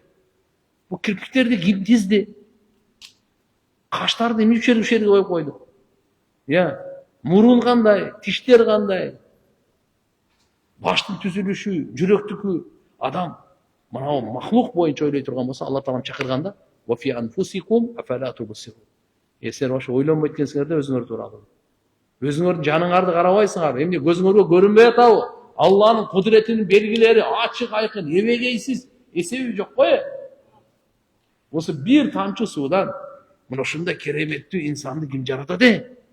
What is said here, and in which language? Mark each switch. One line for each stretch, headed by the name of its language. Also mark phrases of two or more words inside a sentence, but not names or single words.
Kyrgyz: Бул кирпиктерди ким тизди? Каштарды эмне жерге коюп койду? Мурун кандай, тиштер кандай? Баштын түзүлүшү, жүрөктүкү адам мына махлук боюнча ойлой турган болсо, Алла Таалам чакырганда
Arabic: وفي أنفسكم أفلا تبصرون.
Kyrgyz: Силер ошо ойлонбой эткенсиңерде өзүңөр тууралуу. Өзүңөрдүн жаныңарды карабайсыңар. Эмне көзүңөргө көрүнбөй атабы? Алланын кудуретинин белгилери ачык айкын, эбегейсиз, эсеби жок кой. Осы бир тамчы суудан мына ушундай кереметтүү инсанды ким жаратат?